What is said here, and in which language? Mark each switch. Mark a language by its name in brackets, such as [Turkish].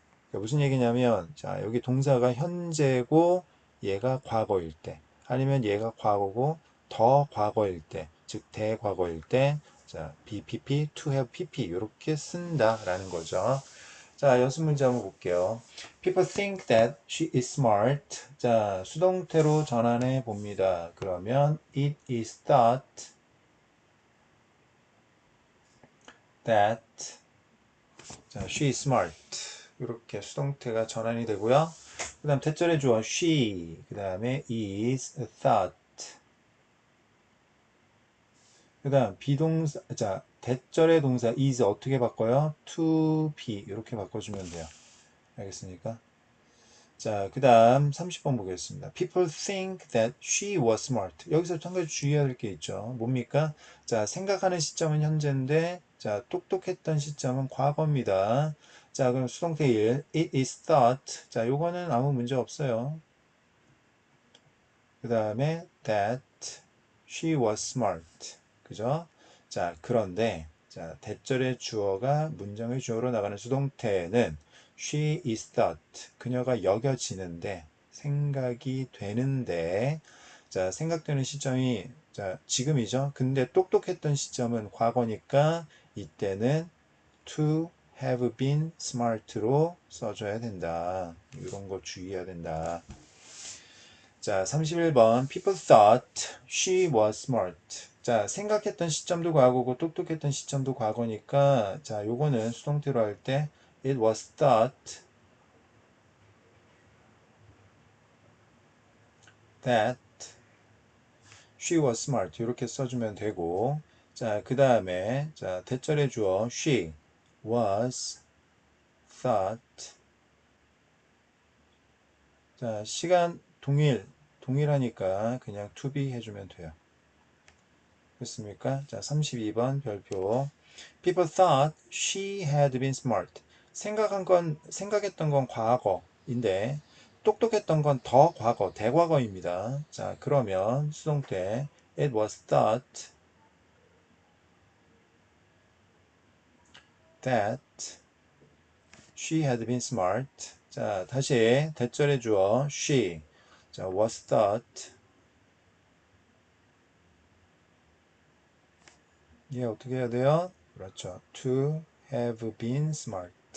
[Korean] 그러니까 무슨 얘기냐면 자 여기 동사가 현재고 얘가 과거일 때 아니면 얘가 과거고 더 과거일 때 즉 대과거일 때 자 BPP, [English] to have PP [Korean] 이렇게 쓴다라는 거죠. 자 연습 문제 한번 볼게요. [English] People think that she is smart. [Korean] 자 수동태로 전환해 봅니다. 그러면 [English] it is thought that 자, she is smart. [Korean] 이렇게 수동태가 전환이 되고요. 그 다음 대절의 주어 she, 그 다음에 [English] is thought. [Korean] 그 다음 비동사, 자, 대절의 동사 is 어떻게 바꿔요? [English] to be [Korean] 이렇게 바꿔주면 돼요. 알겠습니까? 자, 그 다음 30번 보겠습니다. [English] People think that she was smart. [Korean] 여기서 한 가지 주의해야 될 게 있죠. 뭡니까? 자, 생각하는 시점은 현재인데, 자, 똑똑했던 시점은 과거입니다. 자, 그럼 수동태 1. [English] It is thought. [Korean] 자, 요거는 아무 문제 없어요. 그 다음에 [English] that she was smart. [Korean] 그죠? 자, 그런데, 자, 대절의 주어가 문장의 주어로 나가는 수동태는 [English] she is thought. [Korean] 그녀가 여겨지는데, 생각이 되는데, 자, 생각되는 시점이, 자, 지금이죠? 근데 똑똑했던 시점은 과거니까, 이때는 [English] to have been smart [Korean] 로 써줘야 된다. 이런 거 주의해야 된다. 자, 31번. [English] People thought she was smart. [Korean] 자, 생각했던 시점도 과거고 똑똑했던 시점도 과거니까 자, 요거는 수동태로 할 때 [English] it was thought that she was smart. [Korean] 이렇게 써주면 되고 자, 그 다음에 자, 대절의 주어 [English] she was thought [Korean] 자, 시간 동일하니까 그냥 [English] to be [Korean] 해주면 돼요. 됐습니까? 자, 32번 별표. [English] People thought she had been smart. [Korean] 생각했던 건 과거인데, 똑똑했던 건 더 과거, 대과거입니다. 자, 그러면 수동태, [English] it was thought that she had been smart. [Korean] 자, 다시 대절의 주어, she. [English] 자, was thought. [Korean] 얘 어떻게 해야 돼요? 그렇죠. [English] To have been smart.